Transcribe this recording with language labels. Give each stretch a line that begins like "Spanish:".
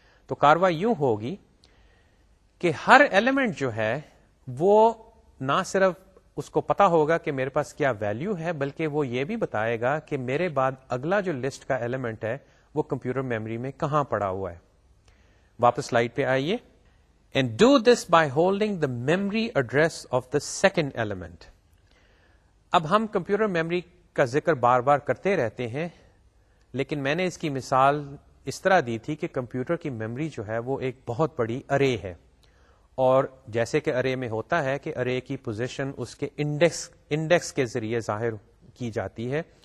Urdu: تو کاروائی یوں ہوگی کہ ہر ایلیمنٹ جو ہے وہ نہ صرف اس کو پتا ہوگا کہ میرے پاس کیا ویلیو ہے، بلکہ وہ یہ بھی بتائے گا کہ میرے بعد اگلا جو لسٹ کا ایلیمنٹ ہے وہ کمپیوٹر میموری میں کہاں پڑا ہوا ہے. واپس سلائیڈ پہ آئیے.
English: And do this by holding the memory address of the second element.
Urdu: اب ہم کمپیوٹر میموری کا ذکر بار بار کرتے رہتے ہیں، لیکن میں نے اس کی مثال اس طرح دی تھی کہ کمپیوٹر کی میموری جو ہے وہ ایک بہت بڑی ارے ہے، اور جیسے کہ ارے میں ہوتا ہے کہ ارے کی پوزیشن اس کے انڈیکس کے ذریعے ظاہر کی جاتی ہے.